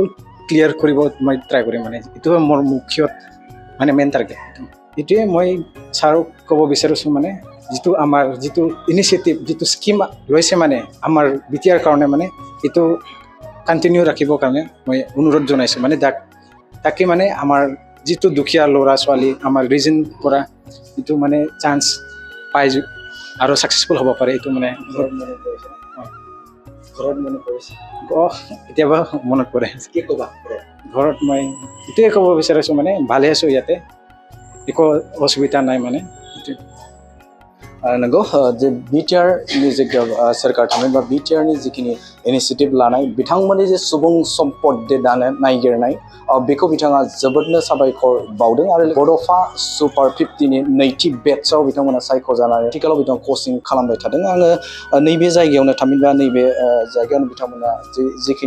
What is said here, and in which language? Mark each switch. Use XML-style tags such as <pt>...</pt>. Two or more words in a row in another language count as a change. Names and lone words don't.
<as>ক্লিয়াৰ কৰিব মই ট্ৰাই কৰিম মানে এইটো মোৰ মুখ্য মানে</as> <en>main target</en> <as>এইটোৱে মই ছাৰক ক'ব বিচাৰিছোঁ মানে যিটো আমাৰ যিটো ইনিচিয়েটিভ যিটো স্কিম লৈছে মানে আমাৰ বিটিআৰ কাৰণে মানে এইটো কণ্টিনিউ ৰাখিবৰ কাৰণে মই অনুৰোধ জনাইছোঁ মানে তাকে মানে আমাৰ যিটো দুখীয়া ল'ৰা ছোৱালী আমাৰ ৰিজন পৰা এইটো মানে চান্স পাই আৰু ছাকচেছফুল হ'ব পাৰে এইটো মানে ঘৰত মনত পৰিছে কেতিয়াবা মনত পৰে কি ক'বা ঘৰত মই এইটোৱে ক'ব বিচাৰিছোঁ মানে ভালে আছোঁ ইয়াতে একো অসুবিধা নাই মানে</as> <brx>नंगौ जे बिटिआरनि जे सोरखार थामहिनबा बिटिआरनि जिखिनि इनिसियेटिभ लानाय बिथांमोननि जे सुबुं सम्पद दानो नागिरनाय बेखौ बिथाङा जोबोदनो साबायखर बावदों आरो बड'फा सुपार 50नि नैथि बेट्सआव बिथांमोना सायख'जानानै आथिखालाव बिथाङा कचिं खालामबाय थादों आङो नैबे जायगायावनो थामहिनबा नैबे जायगायावनो बिथांमोना जिखिनि</brx>